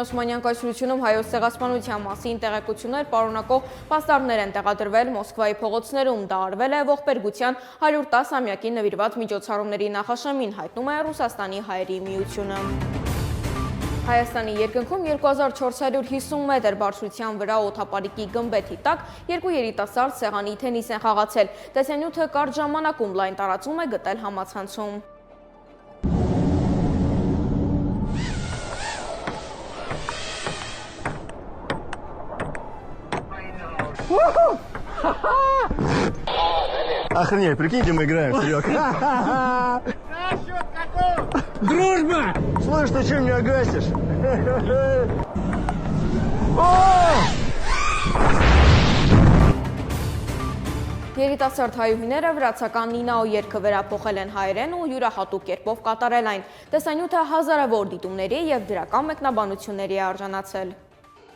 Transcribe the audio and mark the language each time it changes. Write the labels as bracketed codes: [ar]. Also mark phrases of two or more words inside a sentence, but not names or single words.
[hy] Օսմանյան կայսրությունում հայոց ցեղասպանության մասին տեղեկություններ պարունակող պաստառներ են տեղադրվել Մոսկվայի փողոցներում։ Դա արվել է ողբերգության 110-ամյակին նվիրված միջոցառումների նախաշեմին, հայտնում է Ռուսաստանի հայերի միությունը։ Հայաստանի երկնքում 2450 մետր բարձրության վրա օդապարիկի գմբեթի տակ երկու երիտասարդ սեղանի թենիս են խաղացել։ Տեսանյութը կարճ ժամանակում լայն տարածում է գտել համացանցում։ [ru] Охренеть, прикиньте, мы играем, Серег. Дружба! Слышь, ты чем меня гасишь? [hy] Երիտասարդ հայուհիները վրացական Նինաո երգը վերափոխել են հայերեն ու յուրահատուկ կերպով կատարել այն։ Տեսանյութը հազարավոր դիտումների եւ դրական մեկնաբանությունների է արժանացել։